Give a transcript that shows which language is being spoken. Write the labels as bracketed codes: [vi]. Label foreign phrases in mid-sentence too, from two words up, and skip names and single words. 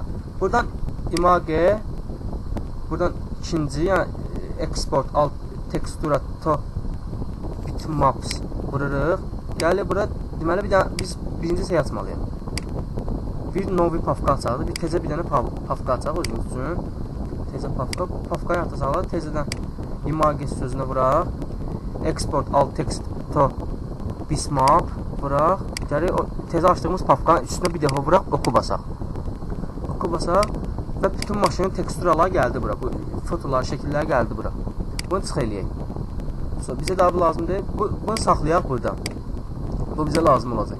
[az] Buradan image, buradan ikinci, yəni [en] export alt textura to bitmaps [az] vururuq. Gəlir bura, deməli biz birinci şey açmalıyıq. Bir [ru] novi pafka [az] açaq, bir tezə bir dənə pafka açaq özümüz üçün. Tezə pafkayı atacaqlar, tezədən image sözünə vuraq. [en] Export alt text to bitmap [az] vuraq. Gəlir tezə açdığımız pafkanın üstünə bir dəfə vuraq, oku basaq. Oku basaq və bütün maşının teksturaları gəldi bura. Bu fotolar, şəkillər gəldi bura. Bunu çıx eləyək. Bizə daha bu lazım deyil. Bunu saxlayaq burada. Bu bizə lazım olacaq.